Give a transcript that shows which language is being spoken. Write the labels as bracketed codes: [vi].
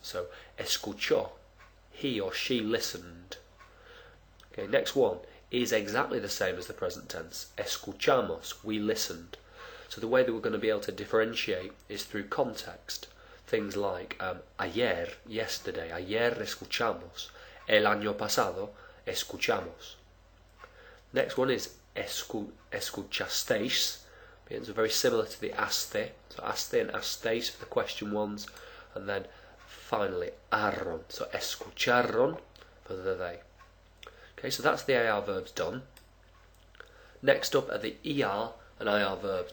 [en] So, escuchó, he or she listened. Okay, next one is exactly the same as the present tense. Escuchamos, we listened. So the way that we're going to be able to differentiate is through context. Things like ayer, yesterday, [es] ayer escuchamos. El año pasado, escuchamos. [en] Next one is escuchasteis. It's very similar to the aste. So aste and asteis for the question ones. And then finally arron. So escucharon for the they. Okay, so that's the AR verbs done. Next up are the ER and IR verbs.